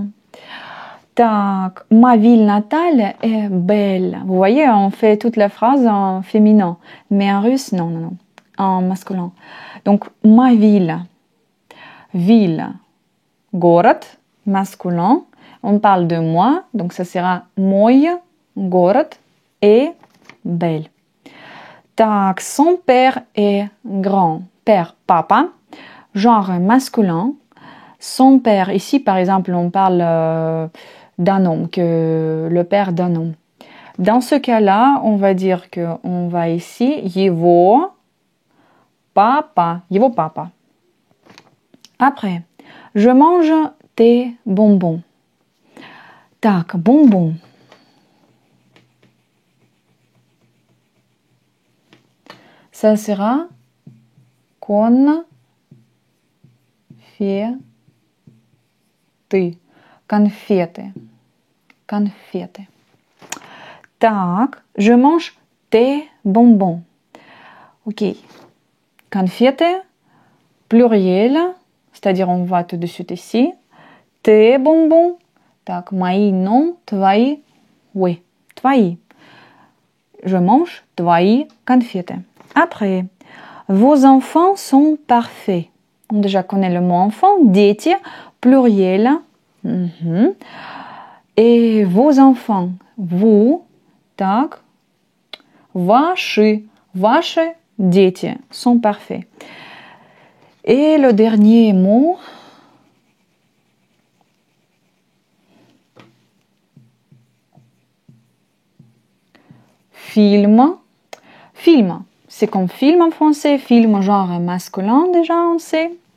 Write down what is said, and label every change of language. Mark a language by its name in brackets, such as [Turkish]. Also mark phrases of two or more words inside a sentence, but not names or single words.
[French] Так, ma ville natale est belle. Vous voyez, on fait toute la phrase en féminin. Mais en russe, non, non, non. En masculin. Donc, ma ville. Ville. Город. masculin. On parle de moi, donc ça sera [Russian] мой город [French] est belle. Так, son père est grand. Père, papa. Genre masculin. Son père, ici par exemple, on parle d'un homme, que le père d'un homme. Dans ce cas-là, on va dire qu'on va ici, его papa. Après, je mange tes bonbons. Так, bonbons. Ça sera конфеты. [Russian] Конфеты. Так, [French] je mange tes bonbons. Ok. Конфеты, pluriel, c'est-à-dire on va tout de suite ici. Tes bonbons. [Russian] Так, мои, non, твои, oui, твои. [French] Je mange [Russian] твои конфеты. [French] Après, vos enfants sont parfaits. On déjà connaît le mot enfant, дети, pluriel. Et vos enfants, vous, [Russian] так, ваши дети [French] sont parfaits. Et le dernier mot, film. Film, c'est comme film en français, film genre masculin déjà on sait.